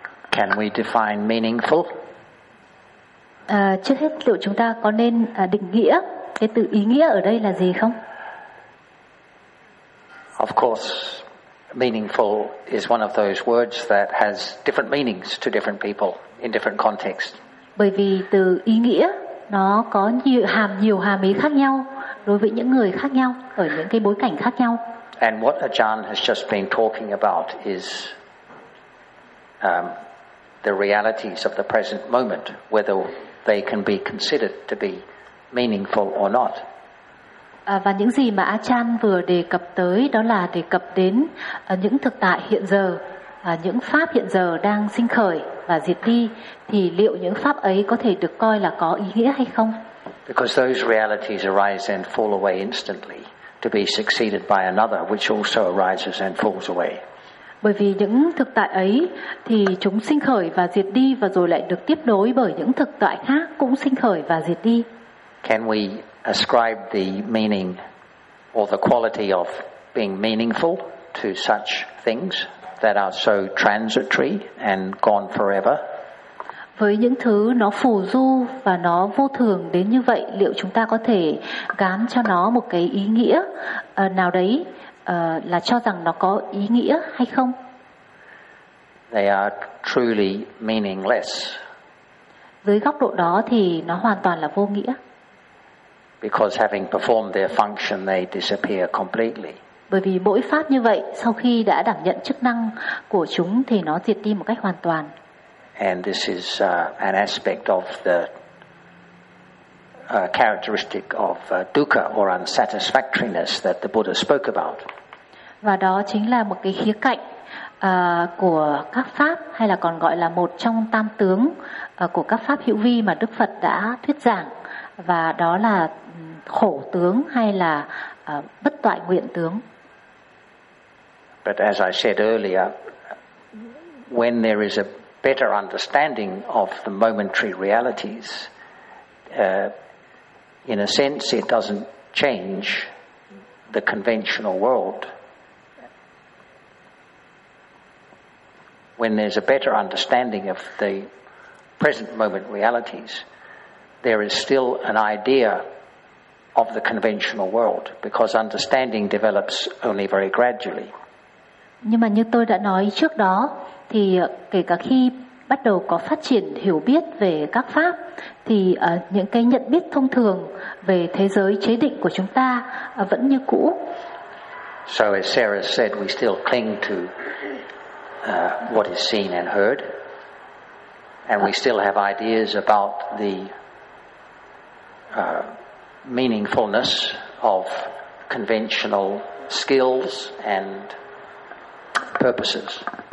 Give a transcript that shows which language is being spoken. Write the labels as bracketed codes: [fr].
[en] Can we define meaningful? [vi] Trước hết liệu chúng ta có nên định nghĩa cái từ ý nghĩa ở đây là gì không? [en] Of course, meaningful is one of those words that has different meanings to different people in different contexts. [vi] Bởi vì từ ý nghĩa nó có nhiều hàm ý khác nhau đối với những người khác nhau ở những cái bối cảnh khác nhau. [en] And what Ajahn has just been talking about is the realities of the present moment, whether they can be considered to be meaningful or not. [vi] Và những gì mà Ajahn vừa đề cập tới đó là đề cập đến những thực tại hiện giờ, những pháp hiện giờ đang sinh khởi và diệt đi, thì liệu những pháp ấy có thể được coi là có ý nghĩa hay không? [en] Because those realities arise and fall away instantly, to be succeeded by another which also arises and falls away. [vi] Bởi vì những thực tại ấy thì chúng sinh khởi và diệt đi, và rồi lại được tiếp nối bởi những thực tại khác cũng sinh khởi và diệt đi. [en] Can we ascribe the meaning or the quality of being meaningful to such things that are so transitory and gone forever? [vi] Với những thứ nó phù du và nó vô thường đến như vậy, liệu chúng ta có thể gán cho nó một cái ý nghĩa nào đấy, là cho rằng nó có ý nghĩa hay không? [en] They are truly meaningless. [vi] Dưới góc độ đó thì nó hoàn toàn là vô nghĩa. [en] Because having performed their function, they disappear completely. [vi] Bởi vì mỗi pháp như vậy, sau khi đã đảm nhận chức năng của chúng thì nó diệt đi một cách hoàn toàn. [en] And this is an aspect of the characteristic of dukkha or unsatisfactoriness that the Buddha spoke about. [vi] Và đó chính là một cái khía cạnh của các pháp, hay là còn gọi là một trong tam tướng của các pháp hữu vi mà Đức Phật đã thuyết giảng, và đó là khổ tướng hay là bất toại nguyện tướng. [en] But as I said earlier, when there is a better understanding of the momentary realities, in a sense it doesn't change the conventional world. When there's a better understanding of the present moment realities, there is still an idea of the conventional world, because understanding develops only very gradually. [vi] Nhưng mà như tôi đã nói trước đó, thì kể cả khi bắt đầu có phát triển hiểu biết về các pháp, thì những cái nhận biết thông thường về thế giới chế định của chúng ta vẫn như cũ. [en] So as Sarah said, we still cling to what is seen and heard, and we still have ideas about the meaningfulness of conventional skills and purposes.